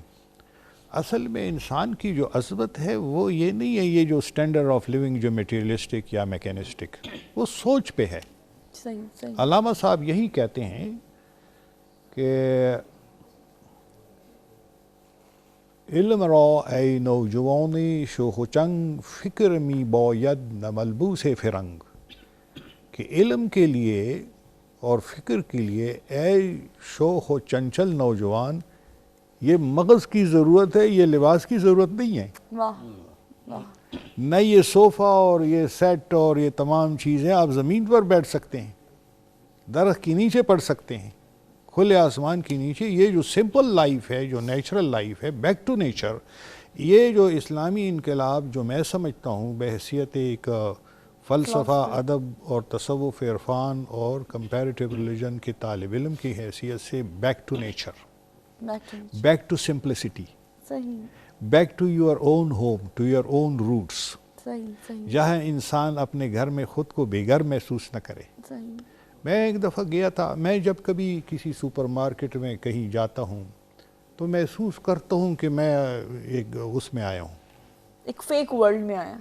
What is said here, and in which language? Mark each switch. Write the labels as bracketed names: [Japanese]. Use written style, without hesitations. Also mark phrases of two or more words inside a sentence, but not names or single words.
[Urdu] اصل میں انسان کی جو عظمت ہے وہ یہ نہیں ہے یہ جو [English] standard of living [Urdu] جو میٹیریلسٹک یا میکینسٹک، وہ سوچ پہ ہے۔ علامہ صاحب یہی کہتے ہیں کہ [Persian] علم را ای نوجوانی شوخ و چنگ، فکر می باید نہ ملبوس فرنگ، [Urdu] کہ علم کے لیے اور فکر کے لیے اے شوخ و چنچل نوجوان، یہ مغز کی ضرورت ہے، یہ لباس کی ضرورت نہیں ہے۔ نہ یہ صوفہ اور یہ سیٹ اور یہ تمام چیزیں، آپ زمین پر بیٹھ سکتے ہیں، درخت کے نیچے پڑھ سکتے ہیں، کھلے آسمان کے نیچے۔ یہ جو [English] simple life [Urdu] ہے، جو [English] natural life [Urdu] ہے، [English] back to nature, [Urdu] یہ جو اسلامی انقلاب جو میں سمجھتا ہوں بحیثیت ایک فلسفہ، ادب اور تصوف، عرفان اور [English] comparative religion [Urdu] کے طالب علم کی حیثیت سے، [English] Back to nature, back to simplicity, back to your own home, to your own roots, جہاں انسان اپنے گھر میں خود کو بے گھر محسوس نہ کرے۔ [Urdu] میں ایک دفعہ گیا تھا، میں جب کبھی کسی [English] super market [Urdu] میں کہیں جاتا ہوں تو محسوس کرتا ہوں کہ میں ایک اس میں آیا ہوں، ایک [English] fake world [Urdu] میں آیا،